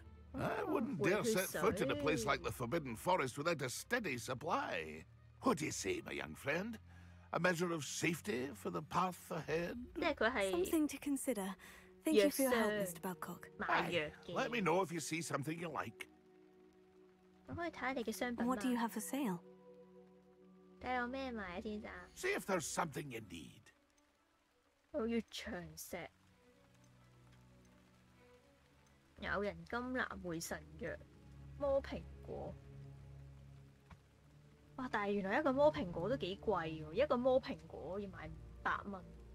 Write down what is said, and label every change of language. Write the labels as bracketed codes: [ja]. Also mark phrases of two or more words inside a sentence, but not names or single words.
[en] I wouldn't dare set foot in a place like the Forbidden Forest without a steady supply. What do you say, my young friend? A measure of safety for the path ahead? Something to consider. Thank you for your help, Mr. Babcock. Aye, let me know if you see something you like. [yue] 我可以睇下你嘅商品 [en] What do you [yue] 嘛？ [en] have for sale? [yue] 睇下有咩賣啊，先生。 [en] See if there's something you need. [yue] 我要長石、咬人金蘭回神藥、魔蘋果。哇！但係原來一個魔蘋果都幾貴喎，一個魔蘋果要賣500蚊。